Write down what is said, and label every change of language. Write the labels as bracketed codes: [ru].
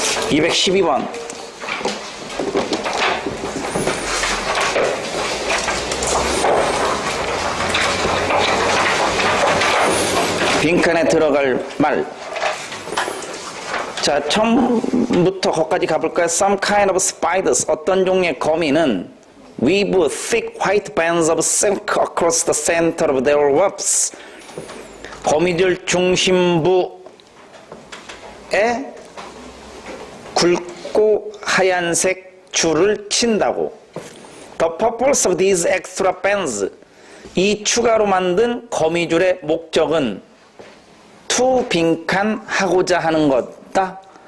[ko] 212번. 빈칸에 들어갈 말. 자, 처음부터 거기까지 가볼까요? [en] Some kind of spiders, [ko] 어떤 종류의 거미는 [en] weave thick white bands of silk across the center of their webs. [ko] 거미줄 중심부에 굵고 하얀색 줄을 친다고. [en] The purpose of these extra bands, [ko] 이 추가로 만든 거미줄의 목적은 to 빈칸 하고자 하는 것다.